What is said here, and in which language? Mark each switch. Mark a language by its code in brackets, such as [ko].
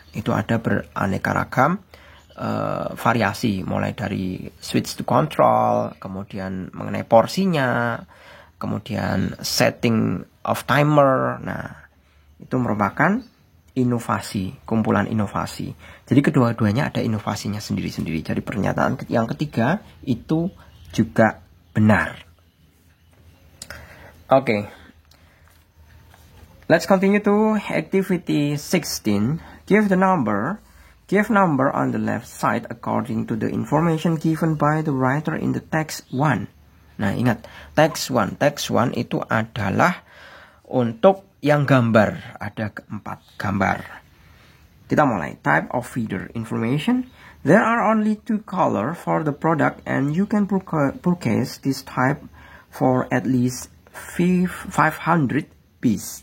[id] Itu ada beraneka ragam variasi, mulai dari switch to control, kemudian mengenai porsinya, kemudian setting of timer. Nah, itu merupakan inovasi, kumpulan inovasi. Jadi kedua-duanya ada inovasinya sendiri-sendiri. Jadi pernyataan yang ketiga itu juga benar. [en] Okay. Let's continue to activity 16. Give number on the left side according to the information given by the writer in the text 1. [id] Nah, ingat, text 1 itu adalah untuk yang gambar, ada 4 gambar. Kita mulai. [en] Type of feeder information. There are only 2 colors for the product and you can purchase this type for at least 500 piece.